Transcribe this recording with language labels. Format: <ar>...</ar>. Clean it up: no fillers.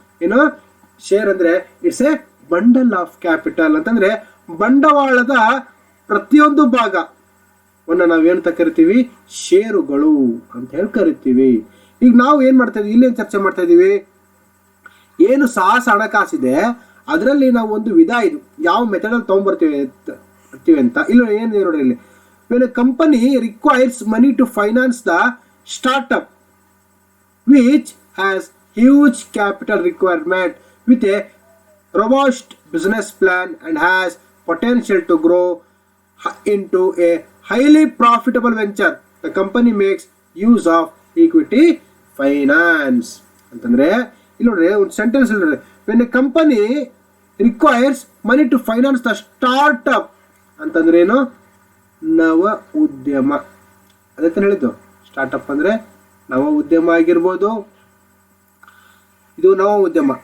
<kn>ಏನು ಶೇರ್ ಅಂದ್ರೆ</kn> <en>it's a bundle of capital</en> <kn>ಅಂತಂದ್ರೆ ಬಂಡವಾಳದ ಪ್ರತಿಯೊಂದು ಭಾಗವನ್ನು ನಾವೇನಂತ ಕರಿತೀವಿ? ಷೇರುಗಳು ಅಂತ ಹೇಳಿ ಕರಿತೀವಿ. ಈಗ ನಾವು ಏನು ಮಾಡ್ತಾ ಇದೀವಿ, ಇಲ್ಲೇನು ಚರ್ಚೆ ಮಾಡ್ತಾ ಇದ್ದೀವಿ? ಏನು ಸಾಹಸ ಹಣಕಾಸಿದೆ ಅದರಲ್ಲಿ ನಾವು ಒಂದು ವಿಧ, ಇದು ಯಾವ ಮೆಥಡಲ್ಲಿ ತೊಗೊಂಡ್ಬರ್ತೀವಿ ಅಂತ. ಇಲ್ಲ ಏನು ನೋಡಿ, ಇಲ್ಲಿ</kn> <en>when a company requires money to finance the startup which has huge capital requirement with a robust business plan and has potential to grow into a highly profitable venture, the company makes use of equity finance.</en> <kn>ಅಂತಂದ್ರೆ ಇಲ್ಲಿ ನೋಡ್ರಿ ಒಂದು sentence ನೋಡ್ರಿ,</kn> <en>when a company requires money to finance the startup</en> <kn>ಅಂತಂದ್ರೆ ಏನು, ನವ ಉದ್ಯಮ. ಅದೇ ಹೇಳಿದ್ದು ಸ್ಟಾರ್ಟಪ್ ಅಂದ್ರೆ ನವ ಉದ್ಯಮ ಆಗಿರ್ಬೋದು, ಇದು ನವ ಉದ್ಯಮ.</kn>